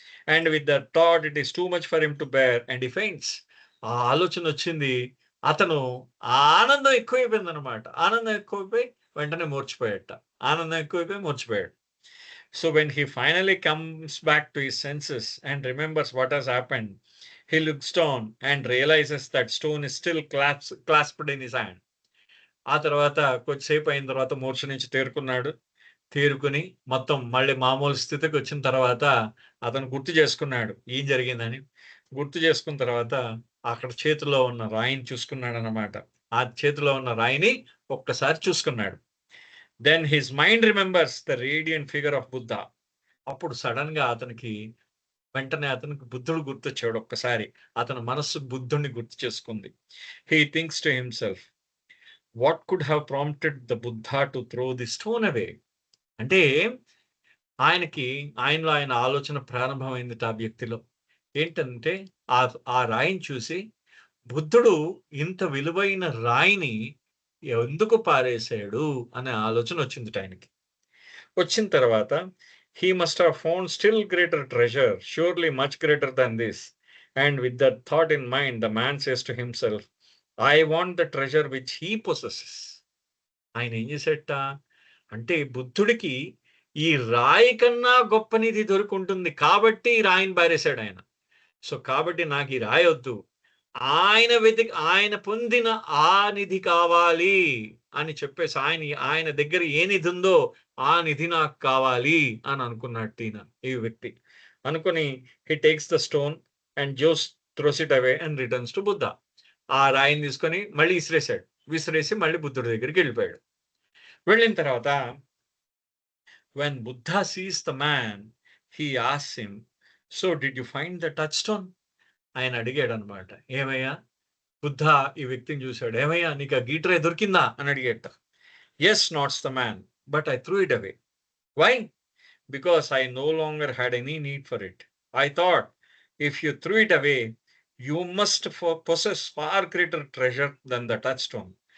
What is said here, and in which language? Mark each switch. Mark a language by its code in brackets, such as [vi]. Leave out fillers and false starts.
[en] And with the thought it is too much for him to bear and he faints. [te] ఆ ఆలోచన వచ్చింది. అతను ఆనందం ఎక్కువైపోయింది అనమాట. ఆనందం ఎక్కువైపోయి వెంటనే ఆనందం ఎక్కువైపోయి మూర్చిపోయాడు. [en] So when he finally comes back to his senses and remembers what has happened, he looks down and realizes that stone is still clasped in his hand. [te] ఆ తర్వాత కొద్దిసేపు అయిన తర్వాత మూర్ఛ నుంచి తేరుకుని మొత్తం మళ్ళీ మామూలు స్థితికి వచ్చిన తర్వాత అతను గుర్తు చేసుకున్నాడు ఏం జరిగిందని. గుర్తు చేసుకున్న తర్వాత అక్కడ చేతిలో ఉన్న రాయిని చూసుకున్నాడు అన్నమాట. ఆ చేతిలో ఉన్న రాయిని ఒక్కసారి చూసుకున్నాడు. [en] Then his mind remembers the radiant figure of Buddha. [te] అప్పుడు సడన్ గా వెంటనే అతనికి బుద్ధుడు గుర్తొచ్చాడు. ఒక్కసారి అతని మనస్సు బుద్ధుడిని గుర్తు చేసుకుంది. [en] He thinks to himself, what could have prompted the Buddha to throw the stone away? [te] అంటే ఆయనలో ఆయన ఆలోచన ప్రారంభమైంది ఆ వ్యక్తిలో. ఏంటంటే ఆ రాయిని చూసి బుద్ధుడు ఇంత విలువైన రాయిని ఎందుకు పారేశాడు అనే ఆలోచన వచ్చింది ఆయనకి. వచ్చిన తర్వాత [en] He must have found still greater treasure, surely much greater than this. And with that thought in mind, the man says to himself, I want the treasure which he possesses. [te] ఆయన ఏం చేసేట అంటే బుద్ధుడికి ఈ రాయి కన్నా గొప్ప నిధి దొరుకుంటుంది కాబట్టి ఈ రాయిని బారేశాడు ఆయన. సో కాబట్టి నాకు ఈ రాయి వద్దు, ఆయన పొందిన ఆ నిధి కావాలి అని చెప్పేసి ఆయన దగ్గర ఏ నిధి ఉందో ఆ నిధి నాకు కావాలి అని అనుకున్నట్టు ఈ వ్యక్తి అనుకుని [en] He takes the stone and goes throws it away and returns to Buddha. [te] ఆ రాయిని తీసుకొని మళ్ళీ విసిరేసి మళ్ళీ బుద్ధుడి దగ్గరికి వెళ్ళిపోయాడు. వెళ్ళిన తర్వాత [en] when Buddha sees the man, he asks him, so did you find the touchstone? [te] ఆయన అడిగాడు అనమాట, ఏమయ్యా బుద్ధ ఈ వ్యక్తిని చూశాడు, ఏమయ్యా నీకు ఆ గీటరే దొరికిందా అని అడిగేట. [en] Yes that's the man, but I threw it away. Why? Because I no longer had any need for it. I thought if you threw it away you must possess far greater treasure than the touch stone.